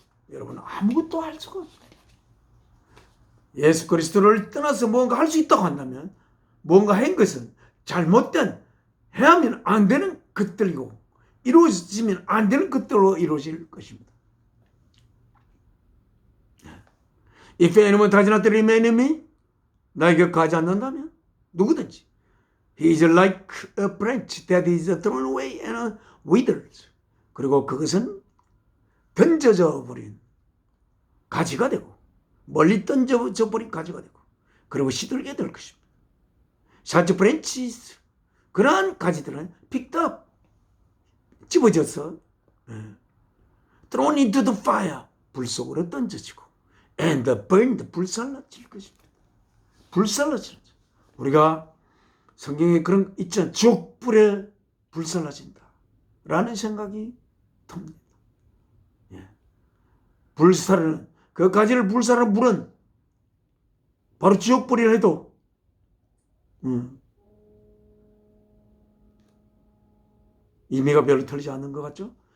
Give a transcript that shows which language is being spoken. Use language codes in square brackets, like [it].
[ko] 여러분 아무것도 할 수가 없어요. 예수 그리스도를 떠나서 뭔가 할 수 있다고 한다면 뭔가 한 것은 잘못된 해야면 안 되는 것들이고 이루어지면 안 되는 것들로 이루어질 것입니다. [en] If anyone does not remain in me, [ko] 나에게 가지 않는다면 누구든지 [en] he is like a branch that is thrown away and withers. [ko] 그리고 그것은 던져져 버린 가지가 되고 멀리 던져져 버린 가지가 되고 그리고 시들게 될 것입니다. [en] Such branches, [ko] 그러한 가지들은 [en] picked up, [ko] 집어져서 [en] thrown into the fire, [ko] 불 속으로 던져지고 [en] and burned, [ko] 불살라질 것입니다. 불살라지는 우리가 성경에 그런 있잖아요. 지옥불에 불살라진다 라는 생각이 듭니다. 불사르는 그 가지를 불사르는 불은 바로 지옥불이라 해도 의미가 별로 틀리지 않는 것 같죠?